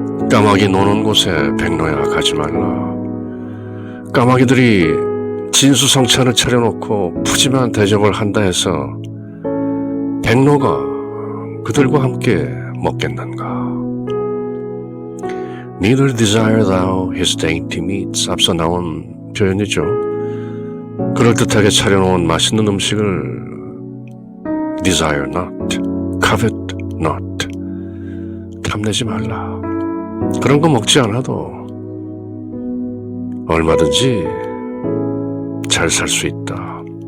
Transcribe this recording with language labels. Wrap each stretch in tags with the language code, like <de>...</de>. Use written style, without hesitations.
<ko>까마귀 노는 곳에 백로야 가지 말라. 까마귀들이 진수성찬을 차려놓고 푸짐한 대접을 한다 해서 백로가 그들과 함께 먹겠는가?</ko> <en>Neither desire thou his dainty meats.</en> <ko>앞서 나온 표현이죠. 그럴듯하게 차려놓은 맛있는 음식을</ko> <en>desire not, covet not.</en> <ko>탐내지 말라. 그런 거 먹지 않아도 얼마든지 잘 살 수 있다.</ko>